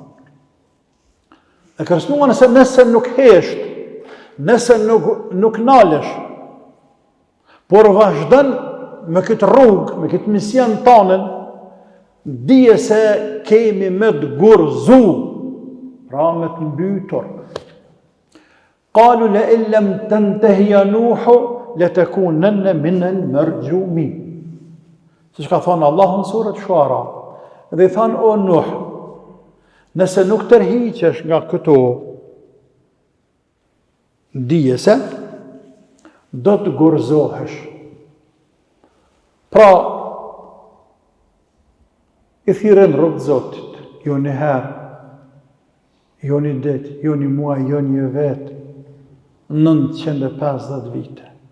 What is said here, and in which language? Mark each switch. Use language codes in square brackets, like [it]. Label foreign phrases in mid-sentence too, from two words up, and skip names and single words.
[sq] E kërcënuan nëse nuk hesht, nëse nuk nalesh, por vazhdon me këtë rrugë, me këtë mision tonën, dije se kemi me të gurzu, pra me të mbytur. [ar] قالوا لئن لم تنته يا نوح لتكونن من المرجومين. [sq] Siç ka thënë Allahu në surën Shuara, dhe i thanë o Nuh, nëse nuk tërhiqesh nga këto, dije se do të gurzohesh. Pra, i thirrën rrugë Zotit, jo një herë, jo një ditë, jo një muaj, jo një vetë, 950 vite.